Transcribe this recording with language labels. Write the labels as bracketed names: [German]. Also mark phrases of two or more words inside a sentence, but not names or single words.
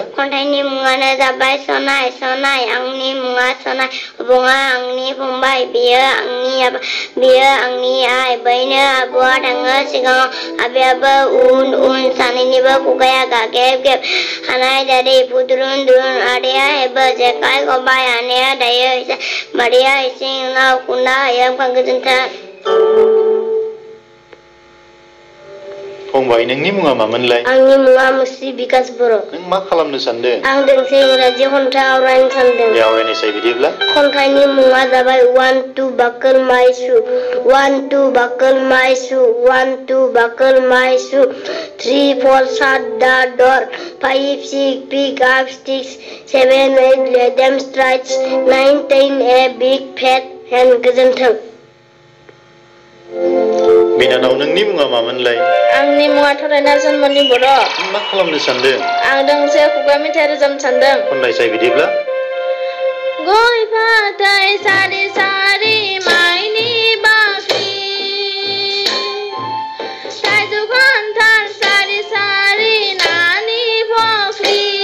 [Bodo] खन्थाइनि मुङानो जाबाय सनाय सनाय आंनि मुङा सनाय अबङा आंनि फंबाय बियो आंनि आइ बैनो आब'आ थाङो सिगाङाव आबैयाबो उन उन सानैनिबो खुगाया गागेब गेब हानाय दारि फुद्रुन द्रुन आदैया हेबो जेखाइ खबाइ आनैया दायो मादैया इसिं उनाव खुन्दा होयो। गोजोन्थों। फंबाय नोंनि मुङा मामोनलाय? आंनि मुङा मुस्रि बिकास बर'। नों मा खालामनो सानदों? आं दोंसे इंराजि खन्थाइ आवरायनो सानदों। दे आवरायनायसाय बिदिब्ला। खन्थाइनि मुङा जाबाय [English] One to buckle my shoe, one to buckle my shoe, one to buckle my shoe, 3 4 shut the door, 5 6 pick up sticks, 7 8 let them stretch, 9 10 a big fat hen. [Bodo] गोजोन्थों। बिनानाव नोंनि मुङा मामोनलाय? आंनि मुङा थरायना जन्मनि बर'। नों मा खालामनो सानदों? आं दोंसे खुगा मेथाइ रोजाबनो सानदों। खननायसाय बिदिब्ला। गय फाथै सारि सारि माइनि बाख्रि थाइजौ खान्थाल सारि सारि नानि फख्रि